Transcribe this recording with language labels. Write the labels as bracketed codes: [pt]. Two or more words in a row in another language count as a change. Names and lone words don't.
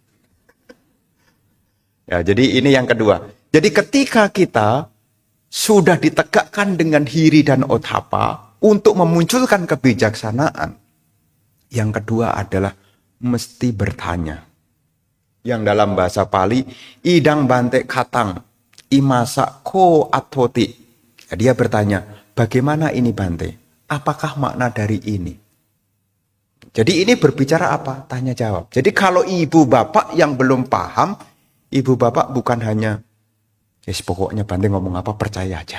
[id] Ya, jadi ini yang kedua. Jadi ketika kita sudah ditegakkan dengan hiri dan othapa untuk memunculkan kebijaksanaan, yang kedua adalah mesti bertanya. Yang dalam bahasa Pali, [pi] idang bante katang, imasa ko atoti. [id] Dia bertanya, bagaimana ini Bante? Apakah makna dari ini? Jadi ini berbicara apa? Tanya jawab. Jadi kalau ibu bapak yang belum paham, ibu bapak bukan hanya, pokoknya Bante ngomong apa percaya aja.